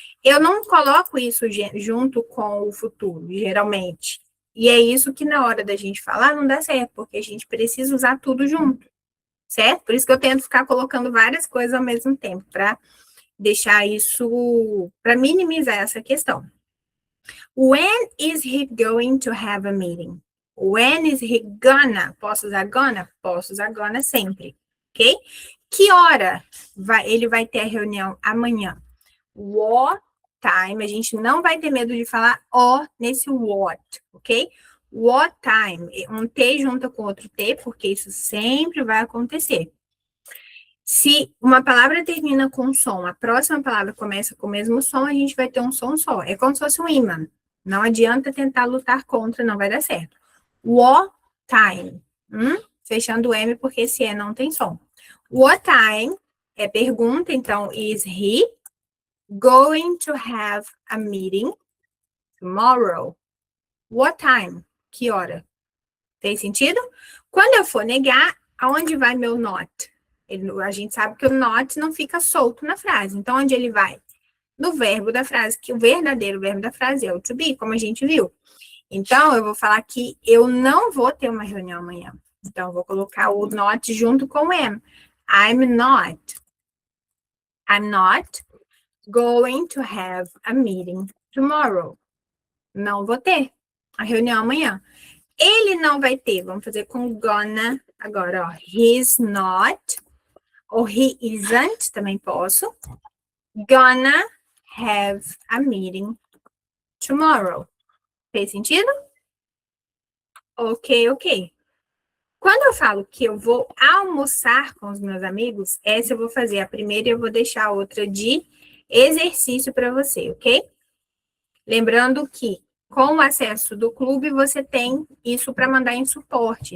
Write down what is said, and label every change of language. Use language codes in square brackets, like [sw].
[pt] Eu não coloco isso junto com o futuro, geralmente. E é isso que na hora da gente falar não dá certo, porque a gente precisa usar tudo junto, certo? Por isso que eu tento ficar colocando várias coisas ao mesmo tempo, para deixar isso, para minimizar essa questão. [en] When is he going to have a meeting? When is he gonna? [pt] Posso usar gonna? Posso usar gonna sempre, ok? Que hora ele vai ter a reunião amanhã? [en] What time? [pt] A gente não vai ter medo de falar o nesse what, ok? [en] What time? [pt] Um T junta com outro T, porque isso sempre vai acontecer. Se uma palavra termina com som, a próxima palavra começa com o mesmo som, a gente vai ter um som só. É como se fosse um imã. Não adianta tentar lutar contra, não vai dar certo. [en] What time? [pt] Fechando o M, porque esse E não tem som. [en] What time [pt] é pergunta, então, [en] is he going to have a meeting tomorrow? What time? [pt] Que hora? Tem sentido? Quando eu for negar, aonde vai meu not? A gente sabe que o not não fica solto na frase. Então, onde ele vai? No verbo da frase, que o verdadeiro verbo da frase é o to be, como a gente viu. Então, eu vou falar que eu não vou ter uma reunião amanhã. Então, eu vou colocar o not junto com o am. [en] I'm not going to have a meeting tomorrow. [pt] Não vou ter a reunião amanhã. Ele não vai ter, vamos fazer com gonna agora, ó. [en] He's not, [pt] ou [en] he isn't, [pt] também posso. [en] Gonna have a meeting tomorrow. [pt] Fez sentido? Ok. Quando eu falo que eu vou almoçar com os meus amigos, essa eu vou fazer a primeira e eu vou deixar a outra de exercício para você, ok? Lembrando que com o acesso do clube, você tem isso para mandar em suporte.